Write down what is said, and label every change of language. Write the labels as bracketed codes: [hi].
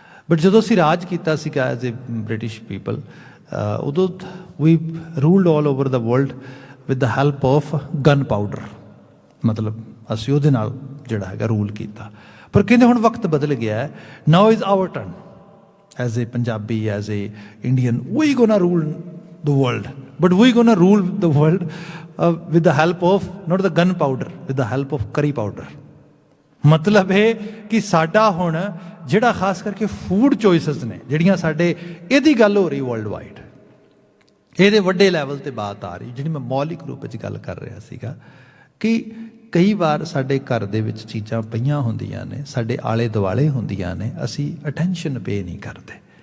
[pa] But ਜਦੋਂ ਅਸੀਂ ਰਾਜ ਕੀਤਾ ਸੀਗਾ [en] as a British people, [pa] ਉਦੋਂ [en] we ruled all over the world with the help of [pa] gun powder, ਮਤਲਬ ਅਸੀਂ ਉਹਦੇ ਨਾਲ ਜਿਹੜਾ ਹੈਗਾ ਰੂਲ ਕੀਤਾ। ਪਰ ਕਹਿੰਦੇ ਹੁਣ ਵਕਤ ਬਦਲ ਗਿਆ ਹੈ, [en] Now is our turn as a Punjabi, as a Indian, we gonna rule the world, but we gonna rule the world with the help of not the gun powder, with the help of curry powder। [pa] ਮਤਲਬ ਇਹ ਕਿ ਸਾਡਾ ਹੁਣ ਜਿਹੜਾ ਖਾਸ ਕਰਕੇ food choices ਨੇ ਜਿਹੜੀਆਂ ਸਾਡੇ, ਇਹਦੀ ਗੱਲ ਹੋ ਰਹੀ ਵਰਲਡ ਵਾਈਡ, ਇਹਦੇ ਵੱਡੇ ਲੈਵਲ ਤੇ ਬਾਤ ਆ ਰਹੀ, ਜਿਹੜੀ ਮੈਂ ਮੌਲਿਕ ਰੂਪ ਵਿੱਚ ਗੱਲ ਕਰ ਰਿਹਾ ਸੀਗਾ ਕਿ ਕਈ ਵਾਰ ਸਾਡੇ ਘਰ ਦੇ ਵਿੱਚ ਚੀਜ਼ਾਂ ਪਈਆਂ ਹੁੰਦੀਆਂ ਨੇ, ਸਾਡੇ ਆਲੇ ਦੁਆਲੇ ਹੁੰਦੀਆਂ ਨੇ, ਅਸੀਂ ਅਟੈਂਸ਼ਨ ਪੇ ਨਹੀਂ ਕਰਦੇ।